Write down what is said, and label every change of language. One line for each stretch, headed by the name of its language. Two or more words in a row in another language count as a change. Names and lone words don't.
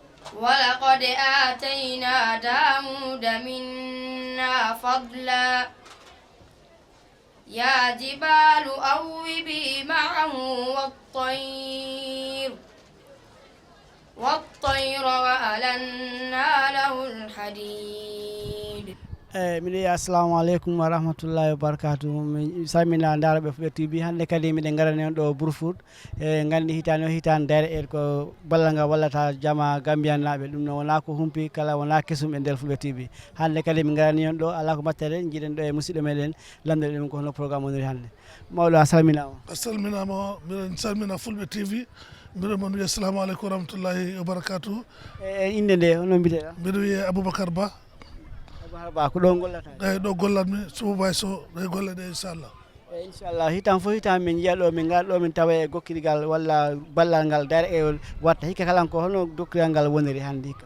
Arabic: ولقد آتينا داود منا فضلا يا جبال أوبي معه والطير وألنا له الحديد. min السلام عليكم ورحمة الله وبركاته.
Fula: min salmina daraɓe Fulɓe TV hannde kadi miɗen garani on ɗo Brufut gandi hitande o hitande dayre en ko ballal ngal wallata jama Gambian naɓe ɗum noon wona ko humpi kala wona kesum e nder Fulɓe TV. hannde kadi min garani on ɗo ala ko battere jiiɗen ɗo e musidɗo meɗen lamdere ɗum ko hono programme oniri hannde. mawɗo a salminama. a salminama, miɗen salmina Fulɓe TV. mbiɗo mon wiya
Arabic: السلام عليكم ورحمة الله وبركاته.
Fula: inde nde hono mbiɗeɗa? mbiɗo wiye Aboubacar Ba. ba ko ɗo gollata? eyyi ɗo gollatmi superviso ɗe golle ɗe inchallah. inchallah hitan fof hitan min jiiya ɗo min gaɗa ɗo min tawa e gokkirigal walla ballal ngal dayre e watta hikka kala ko hono dokkirigal ngal woniri hannde hikka?